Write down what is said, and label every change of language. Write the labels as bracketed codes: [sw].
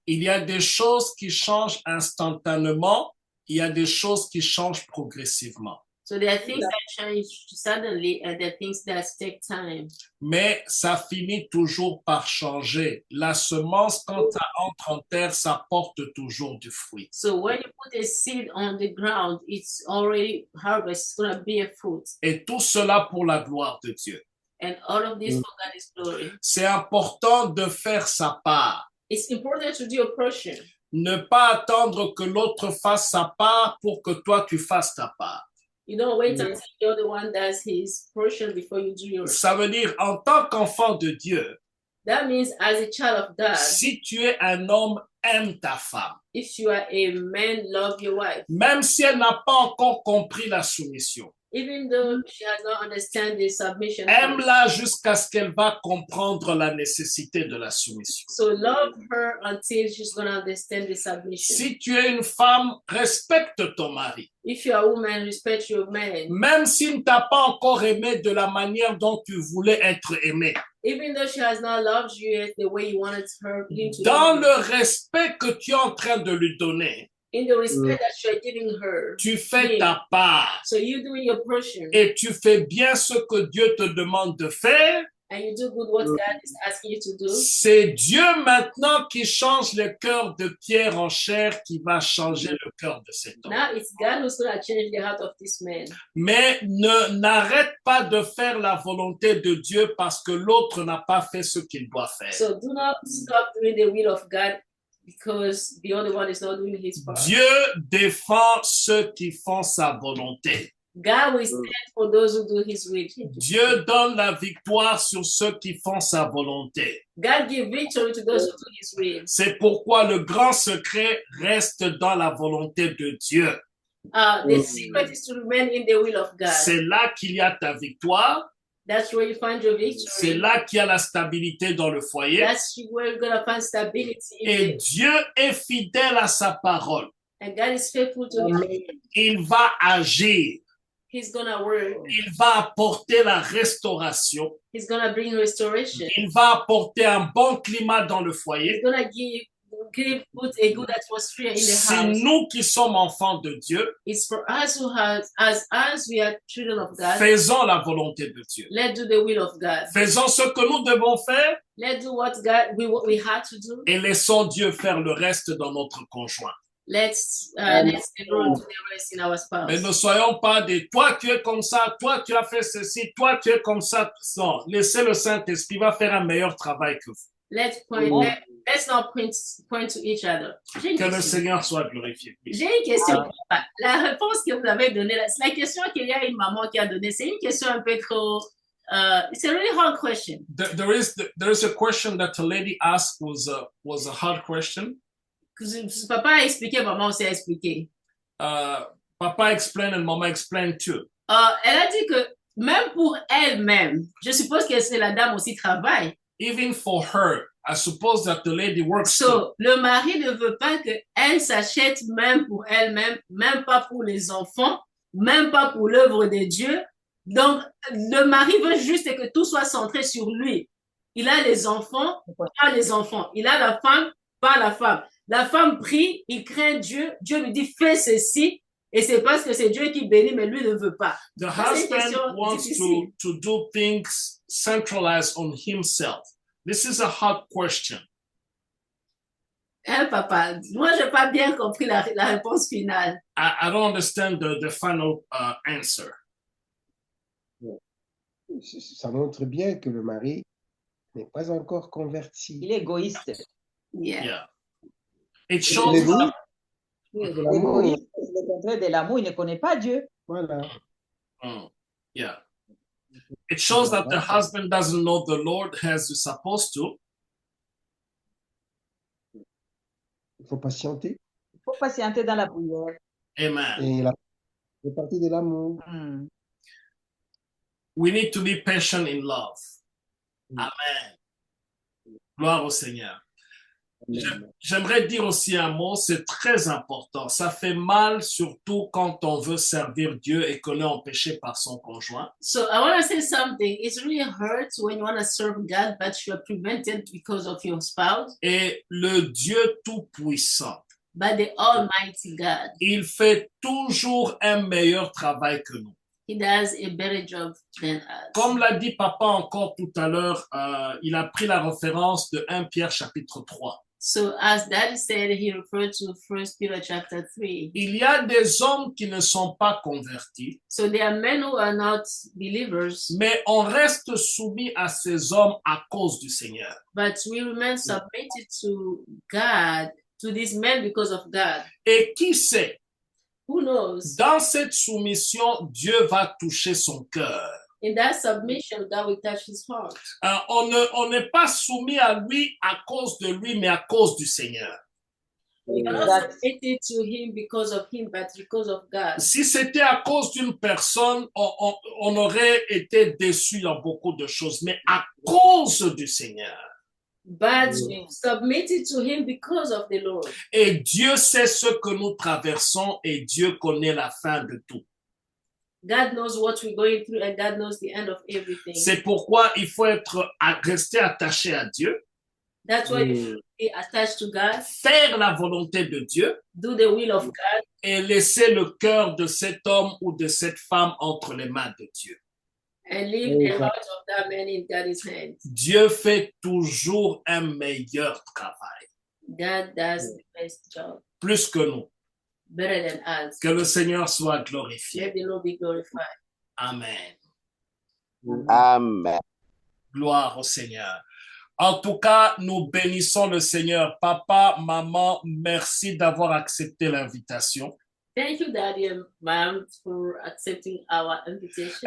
[fr] Il y a des choses qui changent instantanément, il y a des choses qui changent progressivement. [en] So there are things that change suddenly and there are things that take time. [fr] Mais ça finit toujours par changer. La semence, quand elle entre en terre, ça porte toujours du fruit. [en] So when you put a seed on the ground, it's already harvest. It's going to be a fruit. [fr] Et tout cela pour la gloire de Dieu. [en] And all of this for God's glory. [fr] C'est important de faire sa part. [en] It's important to do your portion. [fr] Ne pas attendre que l'autre fasse sa part pour que toi tu fasses ta part. [en] You don't wait until the other one does his portion before you do yours. [fr] Ça veut dire, en tant qu'enfant de Dieu, [en] That means as a child of God, [fr] si tu es un homme, aime ta femme. [en] if you are a man, love your wife. [fr] Même si elle n'a pas encore compris la soumission. [en] Even though she has not understand the submission. [fr] Aime-la jusqu'à ce qu'elle va comprendre la nécessité de la soumission. [en] So love her until she's going to understand the submission. [fr] Si tu es une femme, respecte ton mari. [en] If you are a woman, respect your man. [fr] Même s'il ne t'a pas encore aimé de la manière dont tu voulais être aimé. [en] Even though she has not loved you yet the way you wanted him to [fr] Dans [en] love [fr] le respect que tu es en train de lui donner, [en] you. In the respect that you are giving her. [fr] tu fais ta part. [en] So you doing your portion. [fr] Et tu fais bien ce que Dieu te demande de faire. [en] And you do good what God is asking you to do. [fr] C'est Dieu maintenant qui change le cœur de Pierre en chair qui va changer le cœur de cet homme. [en] Now it's God who's going to change the heart of this man. [fr] Mais n'arrête pas de faire la volonté de Dieu parce que l'autre n'a pas fait ce qu'il doit faire. [en] So do not stop doing the will of God because the other one is not doing his part. [fr] Dieu défend ceux qui font sa volonté. [en] God will stand for those who do his will. [fr] Dieu donne la victoire sur ceux qui font sa volonté. [en] God give victory to those who do his will. [fr] C'est pourquoi le grand secret reste dans la volonté de Dieu. [en] The secret is to remain in the will of God. [fr] C'est là qu'il y a ta victoire. [en] That's where you find your [fr] C'est [en] victory. [fr] là qu'il y a la stabilité dans le foyer. [en] That's where you're going to find stability. [fr] Et Dieu est fidèle à sa parole. [en] And God is faithful to his will. [fr] Il va agir. [en] He's going to work. [fr] Il va apporter la restauration. [en] He's going to bring restoration. [fr] Il va apporter un bon climat dans le [en] He's [fr] foyer. [en] going to put a good atmosphere in the [fr] C'est [en] house. [fr] nous qui sommes enfants de Dieu. [en] It's for us who have, as we are children of God, [fr] Faisons la volonté de Dieu. [en] let's do the will of God. [fr] Faisons ce que nous devons faire [en] Let's do what we had to do [fr] et laissons Dieu faire le reste dans notre conjoint. [en] let's enroll to the rest in our [fr] Mais ne [en] spouse. [fr] soyons pas des toi tu es comme ça, toi tu as fait ceci, toi tu es comme ça. Non, laissez le Saint-Esprit va faire un meilleur travail que vous. [en] Let's not point to each other. [fr] J'ai une Que le [en] question. [fr] Seigneur soit glorifié. J'ai une question. La réponse que vous avez donnée, c'est la question qu'il y a une maman qui a donnée. C'est une question un peu trop. [en] It's a really hard question. There is a question that a lady asked was a hard question. [fr] Papa a expliqué, maman aussi a expliqué. [en] Papa explained and Mama explained too. [fr] Elle a dit que même pour elle-même, je suppose que c'est la dame aussi travaille. [en] Even for her, I suppose that the lady works too. [fr] So, le mari ne veut pas qu'elle s'achète même pour elle-même, même pas pour les enfants, même pas pour l'œuvre de Dieu. Donc, le mari veut juste que tout soit centré sur lui. Il a les enfants, pas les enfants. Il a la femme, pas la femme. La femme prie, il craint Dieu. Dieu lui dit, fais ceci. Et c'est parce que c'est Dieu qui bénit, mais lui ne veut pas. [en] The husband wants to do things centralized on himself. This is a hard question. [fr] Hein, papa? Moi, je n'ai pas bien compris la réponse finale. [en] I don't understand the final answer. [fr] Ça montre bien que le mari n'est pas encore converti. Il est égoïste. [en] Yeah. It shows [fr] L'égoïsme, Oui, de l'amour. l'égoïste, c'est le contraire de l'amour. Il ne connaît pas Dieu. Voilà. [en] Yeah. It shows that the husband doesn't know the Lord as he's supposed to. [fr] Il faut patienter. Il faut patienter dans la prière. Amen. Et la c'est partie de l'amour. [en] We need to be patient in love. [fr] Amen. Gloire au Seigneur. J'aimerais dire aussi un mot, c'est très important. Ça fait mal, surtout quand on veut servir Dieu et qu'on est empêché par son conjoint. [en] So I want to say something. It really hurts when you want to serve God, but you are prevented because of your spouse. [fr] Et le Dieu Tout-Puissant, [en] But the Almighty God, [fr] il fait toujours un meilleur travail que nous. [en] He does a better job than us. [fr] Comme l'a dit Papa encore tout à l'heure, il a pris la référence de 1 Pierre chapitre 3. [en] So as Daddy said, he referred to 1 Peter chapter 3. [fr] Il y a des hommes qui ne sont pas convertis, [en] So there are men who are not believers, [fr] mais on reste soumis à ces hommes à cause du Seigneur. [en] but we remain submitted to God, to these men because of God. [fr] Et qui sait, [en] Who knows? [fr] dans cette soumission, Dieu va toucher son cœur. [en] In that submission, God will touch his heart. [fr] On n'est pas soumis à lui à cause de lui, mais à cause du Seigneur. [en] We are not submitted to him because of him, but because of God. [fr] Si c'était à cause d'une personne, on aurait été déçu dans beaucoup de choses, mais à cause du Seigneur. [en] But we submitted to him because of the Lord. [fr] Et Dieu sait ce que nous traversons et Dieu connaît la fin de tout. [en] God knows what we're going through and God knows the end of everything. [fr] C'est pourquoi il faut rester attaché à Dieu, [en] That's why you should be attached to God, [fr] faire la volonté de Dieu [en] do the will of God, [fr] et laisser le cœur de cet homme ou de cette femme entre les mains de Dieu. [en] and leave the heart of that man in God's hands. [fr] Dieu fait toujours un meilleur travail, [en] God does the best job, [fr] plus que nous. [en] better than us. [fr] Que le Seigneur soit glorifié. [en] Let the Lord be glorified. Amen. Amen. [fr] Gloire au Seigneur. En tout cas, nous bénissons le Seigneur. Papa, maman, merci d'avoir accepté l'invitation. [en] Thank you, Daddy and Mom, for accepting our invitation.